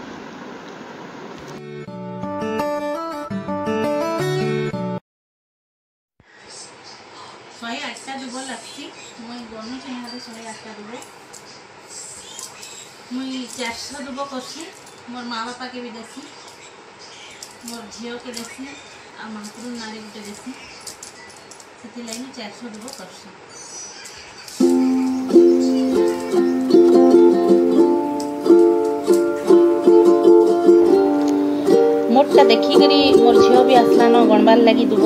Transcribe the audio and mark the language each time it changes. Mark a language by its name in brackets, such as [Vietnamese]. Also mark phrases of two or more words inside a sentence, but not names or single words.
[Halbi] शहे 8टा दुब लगती मुई गणु यहाँ 108टा दुब मुई 400 दुब करसी। मोर माँ बापा के भी देसी, मोर झील के देसी आ मांकुर नारी गोटे देसी। से 400 दुब करसी। मोटा देखिकी मोर झील भी आसला न गणबार लगी दुब।